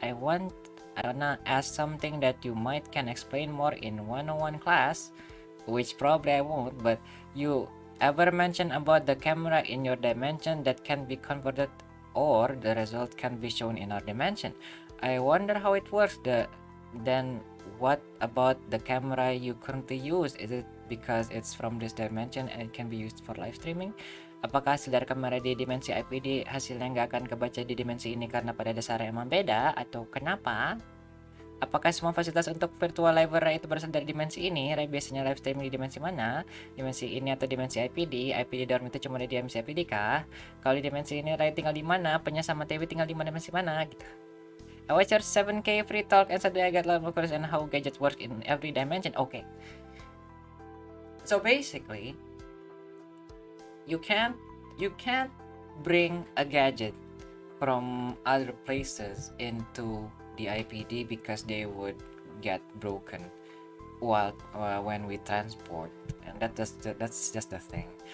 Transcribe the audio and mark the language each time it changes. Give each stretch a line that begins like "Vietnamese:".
English: I wanna ask something that you might can explain more in 101 class, which probably I won't, but you ever mention about the camera in your dimension that can be converted or the result can be shown in our dimension? I wonder how it works. Then what about the camera you currently use? Is it because it's from this dimension and it can be used for live streaming?
Indonesian: Apakah hasil dari kamera di dimensi IPD hasilnya nggak akan kebaca di dimensi ini karena pada dasarnya emang beda? Atau kenapa? Apakah semua fasilitas untuk virtual library itu berasal dari dimensi ini? Ray biasanya live streaming di dimensi mana? Dimensi ini atau dimensi IPD? IPD dorm itu cuma di dimensi IPD kah? Kalau di dimensi ini Ray tinggal di mana? Penya sama TV tinggal di mana dimensi mana? Gitu.
English: I watch your 7K free talk and suddenly I got a lot more questions on how gadgets work in every dimension. Okay. So basically, you can't bring a gadget from other places into the IPD because they would get broken while when we transport, and that's just the thing.